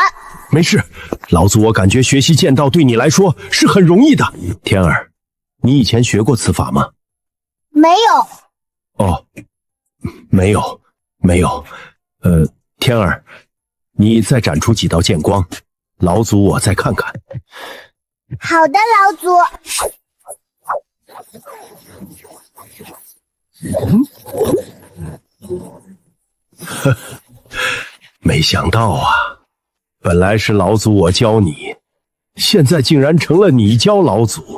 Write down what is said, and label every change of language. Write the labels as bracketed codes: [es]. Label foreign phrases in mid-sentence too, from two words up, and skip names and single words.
[zh] 沒事，老祖我感覺學習劍道對你來說是很容易的。天兒，你以前學過此法嗎？沒有。哦，沒有。天兒，你再展出幾道劍光，老祖我再看看。好的，老祖。没想到啊，本来是老祖我教你，现在竟然成了你教老祖。